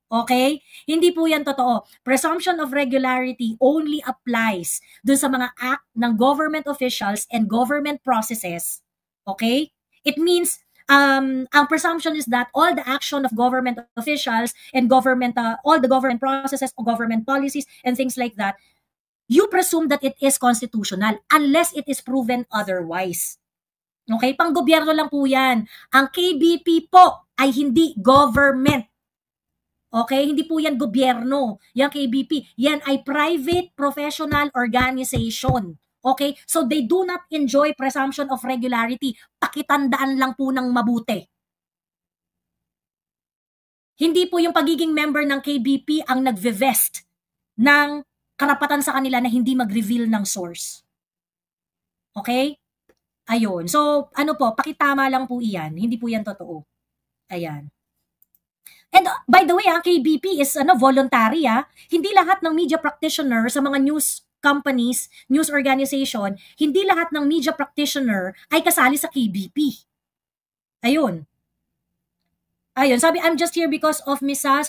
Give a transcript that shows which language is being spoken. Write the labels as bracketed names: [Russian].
[Filipino] Okay? Hindi po yan totoo. [English] Presumption of regularity only applies [Filipino] dun sa mga act ng government officials and government processes. Okay? [English] It means, ang presumption is that all the action of government officials and all the government processes or government policies and things like that, you presume that it is constitutional unless it is proven otherwise. [Filipino] Okay? Pang-gobyerno lang po yan. Ang KBP po ay hindi government. Okay? Hindi po yan gobyerno. Yung KBP. Yan ay private professional organization. Okay? [English] So they do not enjoy presumption of regularity. [Filipino] Pakitandaan lang po ng mabuti. Hindi po yung pagiging member ng KBP ang nagve-vest ng karapatan sa kanila na hindi mag-reveal ng source. Okay? Ayun. So, ano po, pakitama lang po iyan. Hindi po yan totoo. Ayan. [English] And by the way, [Filipino] ang KBP [English] is voluntary. [Filipino] Hindi lahat ng media practitioner sa mga news companies, news organization, hindi lahat ng media practitioner ay kasali sa KBP. Ayun. [English] Ayun, sabi, I'm just here because of Miss Sas.